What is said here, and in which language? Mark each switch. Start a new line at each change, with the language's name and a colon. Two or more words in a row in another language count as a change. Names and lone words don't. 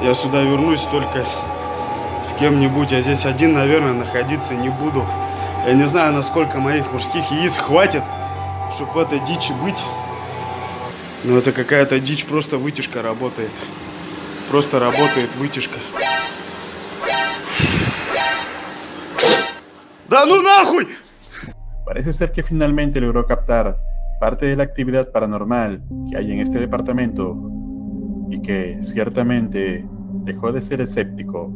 Russian: Я сюда вернусь только с кем-нибудь. Я здесь один, наверное, находиться не буду. Я не знаю, насколько моих мужских яиц хватит, чтобы в этой дичи быть. Но это какая-то дичь, просто вытяжка работает. Просто работает вытяжка. ¡Да ну нахуй!
Spanish: Parece ser que finalmente logró captar parte de la actividad paranormal que hay en este departamento y que ciertamente dejó de ser escéptico.